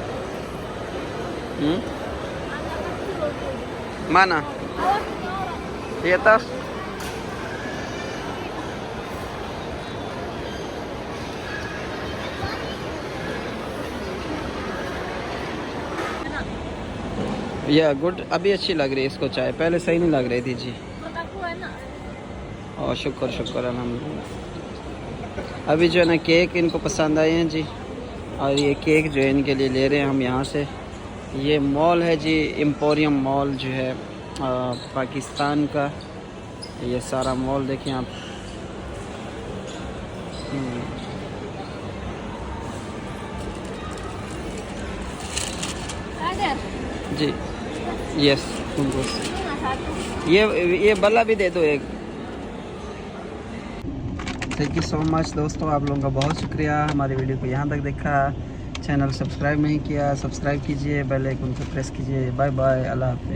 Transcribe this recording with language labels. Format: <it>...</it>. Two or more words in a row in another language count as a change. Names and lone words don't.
<id>Hmm? Kecil tuh. Mana? Awas ini orang. Di atas.</id> <ur>یا گڈ، ابھی اچھی لگ رہی ہے اس کو چائے، پہلے صحیح نہیں لگ رہی تھی جی.</ur> <id>Menurut aku enak.</id> <ur>اور شکر الحمدللہ۔ ابھی جو ہے نا کیک ان کو پسند آئے ہیں جی، اور یہ کیک جو ہے ان کے لیے لے رہے ہیں ہم یہاں سے. یہ مال ہے جی، ایمپوریم مال جو ہے پاکستان کا. یہ سارا مال دیکھیں آپ.</ur> <id>Ada.</id> <ur>جی یس</ur> <id>Ini nggak satu.</id> <ur>یہ بلا بھی دے دو ایک.</ur> <en>thank you so much</en> <ur>دوستو، آپ لوگوں کا بہت شکریہ ہماری ویڈیو کو یہاں تک دیکھا. چینل سبسکرائب نہیں کیا، سبسکرائب کیجیے,</ur> <en>bell icon</en> <ur>کو پریس کیجیے.</ur> <en>bye bye,</en> <ur>اللہ حافظ.</ur>